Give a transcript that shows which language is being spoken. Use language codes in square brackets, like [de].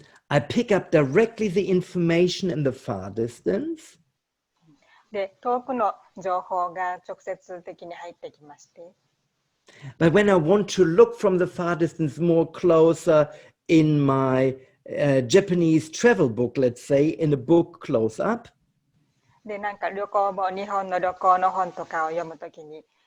[en] I pick up directly the information in the far distance. [ja] で遠くの情報が直接的に入ってきまして。 [en] But when I want to look from the far distance more closer in my Japanese travel book, let's say, in a book close up. [ja] でなんか旅行本、日本の旅行の本とかを読むときに、